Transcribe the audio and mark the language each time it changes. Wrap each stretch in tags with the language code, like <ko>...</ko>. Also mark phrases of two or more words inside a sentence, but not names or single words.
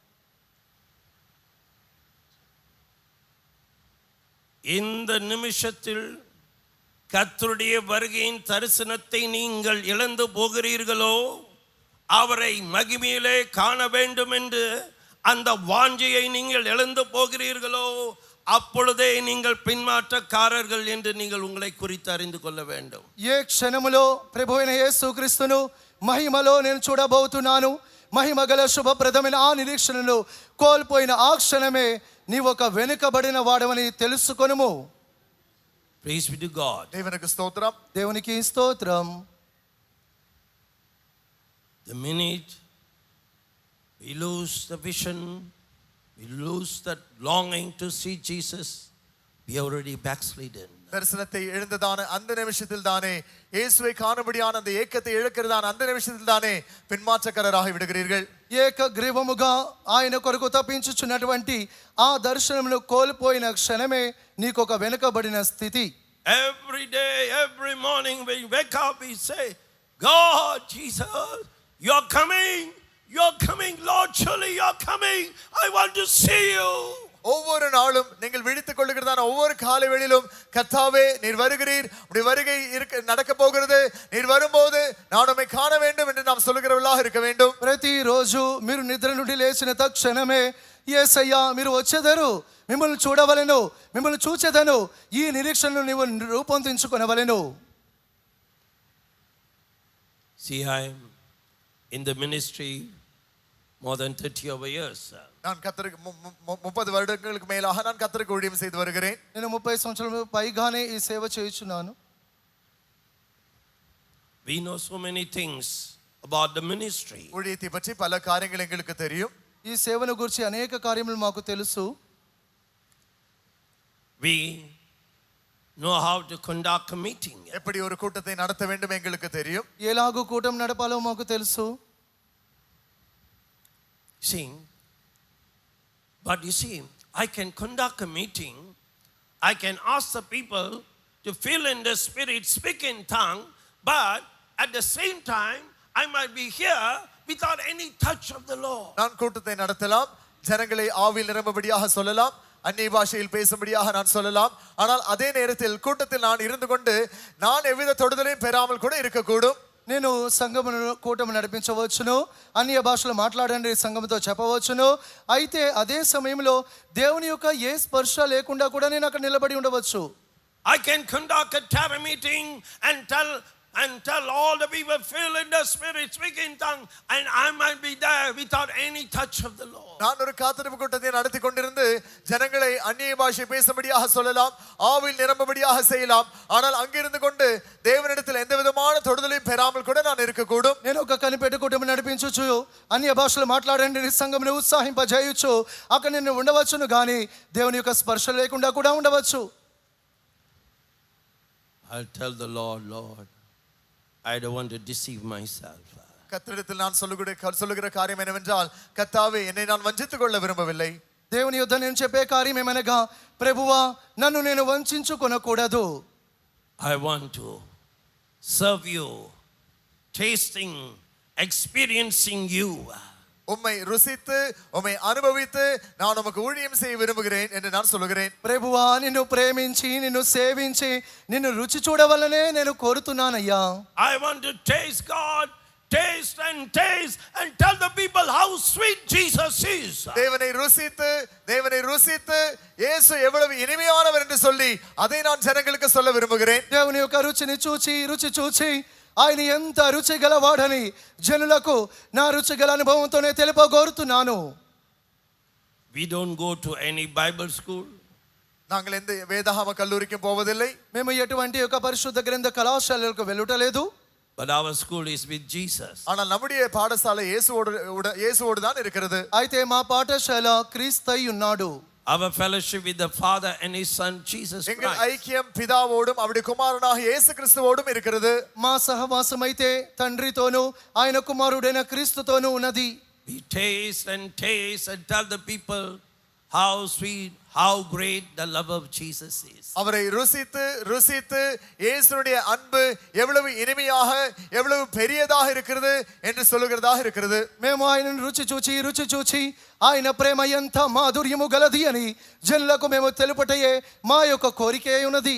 <ta>இந்த நிமிஷத்தில் கர்த்தருடைய வருகையின் தரிசனத்தை நீங்கள் இழந்து போகிறீர்களோ, அவரை மகிமையிலே காண வேண்டும் என்று அந்த வாஞ்சையை நீங்கள் இழந்து போகிறீர்களோ அப்பொழுதே நீங்கள் பின்மாற்றக்காரர்கள் என்று நீங்கள் உங்களை குறித்து அறிந்து கொள்ள வேண்டும்.</ta> <te>ఏ క్షణములో ప్రభు అయిన యేసుక్రీస్తును మహిమలో నేను చూడబోతున్నాను, మహిమ గల శుభప్రదమైన ఆ నిరీక్షణను కోల్పోయిన ఆ క్షణమే నీవు ఒక వెనుకబడిన వాడవని తెలుసుకొనుము.</te> <en>Praise be to God.</en> <ta>தேவனுக்கு ஸ்தோத்திரம்.</ta> <te>దేవునికి స్తోత్రం.</te> <en>The minute we lose the vision, we lose that longing to see Jesus, we are already backslidden.</en> <ta>தரிசனத்தை இழந்ததான அந்த நிமிஷத்தில் தானே, இயேசுவை காணும்படியான அந்த ஏக்கத்தை இழக்கிறதான அந்த நிமிஷத்தில் தானே பின்மாற்றக்காரராகி விடுகிறீர்கள்.</ta> <te>ఏకగ్రీవముగా ఆయన కొరకు తప్పించుచున్నటువంటి ఆ దర్శనమును కోల్పోయిన క్షణమే నీకు ఒక వెనుకబడిన స్థితి.</te> <en>Every day, every morning when we wake up, we say, God, Jesus, you're coming, Lord, surely you're coming. I want to see you.</en> <ta>ஒவ்வொரு நாளும் நீங்கள் விழித்துக் கொள்ளுகிறதான ஒவ்வொரு காலை வேளையிலும் கர்த்தாவே நீர் வருகிறீர், உடைய வருகை நடக்க போகிறது, நீர் வரும்போது நான் உம்மை காண வேண்டும் என்று நாம் சொல்லுகிறவர்களாக இருக்க வேண்டும்.</ta> <te>ప్రతిరోజు మీరు నిద్ర నుండి లేచిన తక్షణమే యేసయ్యా మీరు వచ్చేదరు, మిమ్మల్ని చూడవలెను, మిమ్మల్ని చూచెదను, ఈ నిరీక్షణను నీవు రూపొందించుకొనవలెను.</te> <en>See, I'm in the ministry more than 30 over years.</en> <ta>நான் கர்த்தருக்கு 30 வருடங்களுக்கு மேலாக நான் கர்த்தருக்கு ஊழியம் செய்து வருகிறேன்.</ta> <te>నేను 30 సంవత్సరాల పైగానే ఈ సేవ చేయుచున్నాను.</te> <en>We know so many things about the ministry.</en> <ta>ஊழியத்தை பற்றி பல காரியங்கள் எங்களுக்கு தெரியும்.</ta> <te>ఈ సేవను గురించి అనేక కార్యములు మాకు తెలుసు.</te> <en>We know how to conduct a meeting.</en> <ta>எப்படி ஒரு கூட்டத்தை நடத்த வேண்டும் எங்களுக்கு தெரியும்.</ta> <te>ఎలాగూ కూటం నడపాలో మాకు తెలుసు.</te> <en>See, but you see, I can conduct a meeting, I can ask the people to fill in the spirit, speak in tongue, but at the same time, I might be here without any touch of the Lord.</en> <ta>நான் கூட்டத்தை நடத்தலாம், ஜனங்களை ஆவியில் நிரம்பும்படியாக சொல்லலாம், அந்நிய பாஷையில் பேசும்படியாக நான் சொல்லலாம். ஆனால் அதே நேரத்தில் கூட்டத்தில் நான் இருந்து கொண்டு நான் எவ்வித தொடுதலையும் பெறாமல் கூட இருக்கக்கூடும்.</ta> <te>నేను సంఘమును కూటమి నడిపించవచ్చును, అన్య భాషలో మాట్లాడండి సంఘముతో చెప్పవచ్చును. అయితే అదే సమయంలో దేవుని యొక్క ఏ స్పర్శ లేకుండా కూడా నేను అక్కడ నిలబడి ఉండవచ్చు.</te> <en>I can conduct a terror meeting and tell all the people fill in the spirit, speak in tongue, and I might be there without any touch of the Lord.</en> <ta>நான் ஒரு காத்திருப்பு கூட்டத்தை நடத்தி கொண்டிருந்து ஜனங்களை அந்நிய பாஷை பேசும்படியாக சொல்லலாம், ஆவியில் நிரம்பும்படியாக செய்யலாம். ஆனால் அங்கிருந்து கொண்டு தேவனிடத்தில் எந்த விதமான தொடுதலையும் பெறாமல் கூட நான் இருக்கக்கூடும்.</ta> <te>నేను ఒక కనిపెట్టు కుటుంబం నడిపించవచ్చు, అన్య భాషలు మాట్లాడండి సంఘమును ఉత్సాహింపజేయచ్చు, అక్కడ నేను ఉండవచ్చును, కానీ దేవుని యొక్క స్పర్శ లేకుండా కూడా ఉండవచ్చు.</te> <en>I'll tell the Lord, Lord, I don't want to deceive myself.</en> <ta>கர்த்தரிடத்தில் நான் சொல்லுகிற காரியம் என்னவென்றால், கர்த்தாவே என்னை நான் வஞ்சித்துக் கொள்ள விரும்பவில்லை.</ta> <te>దేవుని యొద్ద నేను చెప్పే కార్యం ఏమనగా, ప్రభువా నన్ను నేను వంచుకొనకూడదు.</te> <en>I want to serve you, tasting, experiencing you.</en> <ta>உம்மை ருசித்து உம்மை அனுபவித்து நான் உமக்கு ஊழியம் செய்ய விரும்புகிறேன் என்று நான் சொல்லுகிறேன்.</ta> <te>ప్రభువా నిన్ను ప్రేమించి నిన్ను సేవించి నిన్ను రుచి చూడవలనే నేను కోరుతున్నానయ్యా.</te> <en>I want to taste God, taste and tell the people how sweet Jesus is.</en> <ta>தேவனை ருசித்து இயேசு எவ்வளவு இனிமையானவர் என்று சொல்லி அதை நான் ஜனங்களுக்கு சொல்ல விரும்புகிறேன்.</ta> <te>దేవుని యొక్క రుచి చూచి ఆయన ఎంత రుచి గలవాడని జనులకు నా రుచి గల అనుభవంతోనే తెలుపగోరుతున్నాను.</te> <en>We don't go to any Bible school.</en> <ta>நாங்கள் எந்த வேதாகம கல்லூரிக்கும் போவதில்லை.</ta> <te>మేము ఎటువంటి ఒక పరిశుద్ధ గ్రంథ కళాశాలలకు వెళ్ళుటలేదు.</te> <en>But our school is with Jesus.</en> <ta>ஆனால் நம்முடைய பாடசாலை இயேசுவோடு தான் இருக்கிறது.</ta> <te>అయితే మా పాఠశాల క్రీస్తై ఉన్నాడు.</te> <en>Our fellowship with the Father and His Son Jesus</en> <ta>எங்கள்</ta> <en>Christ.</en> <ta>ஐக்கியம் பிதாவோடும் அவருடைய குமாரனாக இயேசு கிறிஸ்துவோடும் இருக்கிறது.</ta> <te>మా సహవాసం అయితే తండ్రితోనూ ఆయన కుమారుడైన క్రీస్తుతోనూ ఉన్నది.</te> <en>We taste and tell the people how sweet, how great the love of Jesus is.</en> <ta>அவரை ருசித்து இயேசுவுடைய அன்பு எவ்வளவு இனிமையாக எவ்வளவு பெரியதாக இருக்கிறது என்று சொல்லுகிறதாக இருக்கிறது.</ta> <te>మేము ఆయనను రుచి చూచి ఆయన ప్రేమ ఎంత మాధుర్యము గలది అని జనులకు మేము తెలుపటయే మా యొక్క కోరికే ఉన్నది.</te>